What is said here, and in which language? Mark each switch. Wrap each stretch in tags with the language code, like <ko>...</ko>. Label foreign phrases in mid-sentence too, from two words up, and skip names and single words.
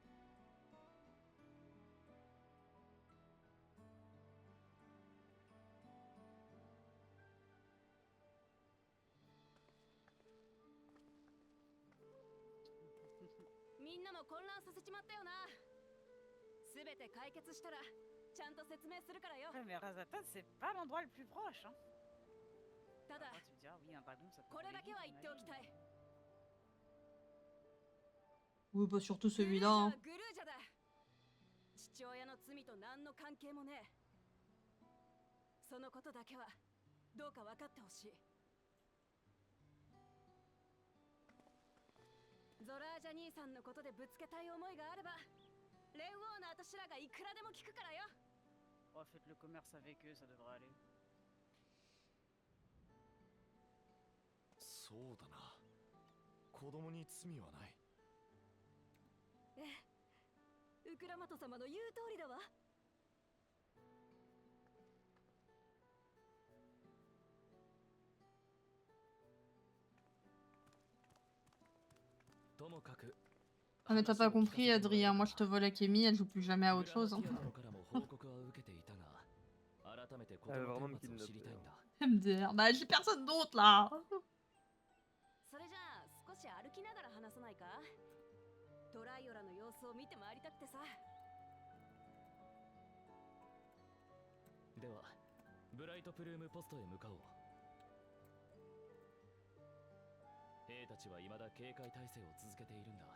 <ja>みんなも混乱させちまったよな。すべて解決したらちゃんと説明するからよ。</ja> <fr>Ouais, mais Razatan, c'est pas l'endroit le plus proche. Hein.</fr> <ja>ただ</ja> <fr>Après, tu me dis, ah oui, un dragon, ça peut</fr> <ja>これ</ja> <fr>aller</fr> <ja>だけは</ja> <fr>vite,</fr> <ja>言っておきたい。</ja> <fr>Oui, bah surtout</fr> <ja>グルージ</ja> <fr>celui-là.</fr> <ja>ャ</ja> <fr>Hein.</fr> <ja>はグルージャだ。父親の罪と何の関係もねえ。そのことだけはどうか分かってほしい。ゾラージャ兄さんのことでぶつけたい思いがあれば、レンウォーの私らがいくらでも聞くからよ。</ja> <fr>Oh, faites le commerce avec eux, ça devrait aller.</fr> <ja>そうだな。子供に罪はない。ウクラマト様の言う通りだわ。ともかく。</ja> <fr>Ah, mais t'as pas compris, Adrien. Moi, je te vole Akemi, elle joue plus jamais à autre chose. Hein.</fr> <ja>からも報告は受けていたが、改めて言葉顛末を知りたいんだ。</ja> <fr>MDR. Bah, j'ai personne d'autre là.</fr> <ja>それじゃあ少し歩きながら話さないか？トライオラの様子を見て回りたくてさ。ではブライトプルームポストへ向かおう。兵たちは未だ警戒態勢を続けているんだ。</ja>